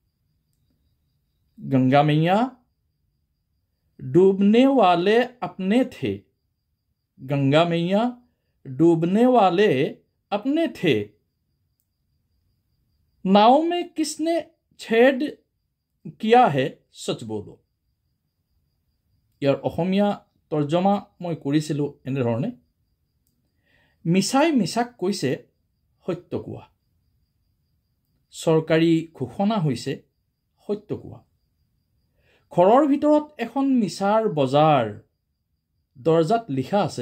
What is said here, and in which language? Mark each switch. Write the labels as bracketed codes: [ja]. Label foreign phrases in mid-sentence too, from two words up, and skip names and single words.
[hi] गंगा मैया डूबने वाले अपने थे, गंगा मैया डूबने वाले अपने थे, नाव में किसने छेद किया है सच बोलो। [as] ইয়াৰ অসমীয়া তৰ্জমা মই কৰিছিলোঁ এনেধৰণে, মিছাই মিছাক কৈছে সত্য কোৱা, চৰকাৰী ঘোষণা হৈছে সত্য কোৱা, ঘৰৰ ভিতৰত এখন মিছাৰ বজাৰ, দৰ্জাত লিখা আছে